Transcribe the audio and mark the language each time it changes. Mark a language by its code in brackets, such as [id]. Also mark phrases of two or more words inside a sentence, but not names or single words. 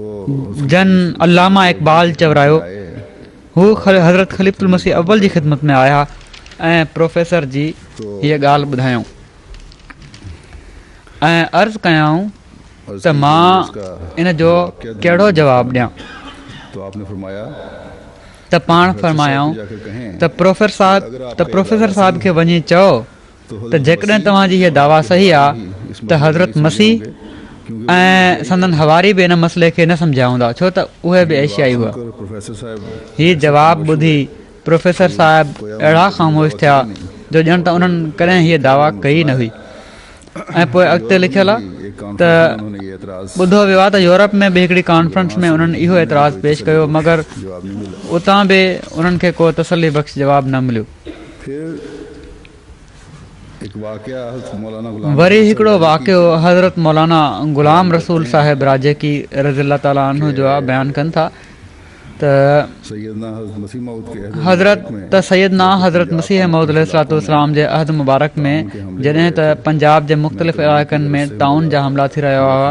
[sd] जन अल्लामा इक़बाल चवरायो हू हज़रत ख़लीफ़तुल मसीह अव्वल जी ख़िदमत में आया ऐं प्रोफेसर जी हीअ ॻाल्हि ॿुधायूं ऐं अर्ज़ु कयऊं त मां इन जो कहिड़ो जवाबु ॾियां। [ur] تو آپ نے فرمایا [sd] त पाण फरमायाऊं [ur] جا کر کہیں [sd] त प्रोफेसर साहिब खे वञी चओ त जेकॾहिं तव्हांजी हीअ दावा सही आहे त हज़रत मसीह ऐं संदन हवारी बि इन मसइले खे न सम्झिया हूंदा छो त उहे बि एशियाई हुआ। प्रोफेसर साहब हीउ जवाबु ॿुधी प्रोफेसर साहिब अहिड़ा ख़ामोश थिया जो ॼण त उन्हनि कॾहिं हीअ दावा कई न हुई। ऐं पोइ अॻिते लिखियलु आहे त [ur] انہوں نے یہ اعتراض [sd] ॿुधो वियो आहे त यूरोप में बि हिकिड़ी कॉन्फ्रेंस में उन्हनि इहो एतिराज़ु पेश कयो मगर [ur] جواب نہیں ملا. [sd] उतां बि उन्हनि खे को तसली बख़्श जवाबु न मिलियो। [ur] پھر ایک واقعہ مولانا غلام [sd] वरी हिकिड़ो वाक़ियो हज़रत मौलाना ग़ुलाम रसूल साहिब राजेकी [ar] رضي الله تعالى عنه [sd] जो आहे बयानु कनि था त [ur] سیدنا حضرت مسیح موعود کے [sd] सैयदना हज़रत मसीह मौद अलैहिस्सलाम जे अहद मुबारक में जॾहिं त पंजाब जे मुख़्तलिफ़ इलाइक़नि में ताउन जा हमला थी रहिया हुआ,